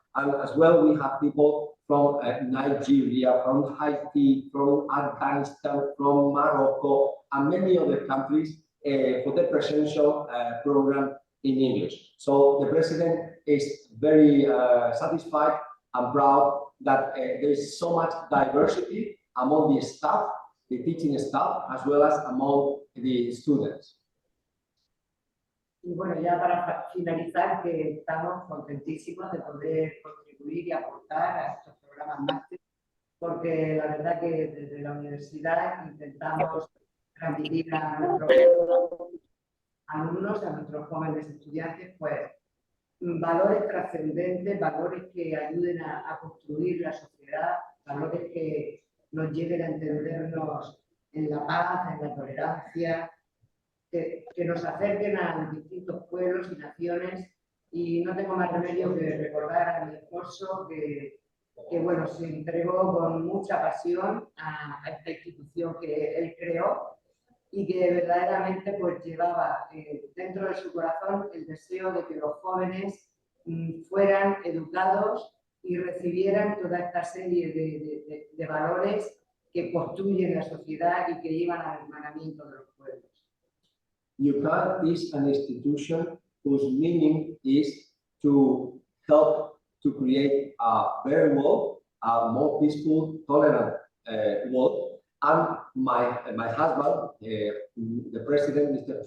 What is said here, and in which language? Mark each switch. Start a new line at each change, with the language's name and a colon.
English: And as well, we have people from Nigeria, from Haiti, from Afghanistan, from Morocco, and many other countries for the presential program in English. So the president is very satisfied and proud that there is so much diversity among the staff, the teaching staff, as well as among the students.
Spanish: Y bueno, ya para finalizar, que estamos contentísimos de poder contribuir y aportar a estos programas máster, porque la verdad que desde la universidad intentamos transmitir a nuestros alumnos, a nuestros jóvenes estudiantes, pues valores trascendentes, valores que ayuden a construir la sociedad, valores que nos lleven a entendernos en la paz, en la tolerancia, que nos acerquen a distintos pueblos y naciones. Y no tengo más remedio que recordar a mi esposo que bueno, se entregó con mucha pasión a esta institución que él creó y que verdaderamente pues llevaba dentro de su corazón el deseo de que los jóvenes fueran educados y recibieran toda esta serie de valores que construyen la sociedad y que llevan al hermanamiento de los pueblos.
English: UCAN is an institution whose meaning is to help to create a better world, a more peaceful, tolerant world. And my husband, the president, Mr.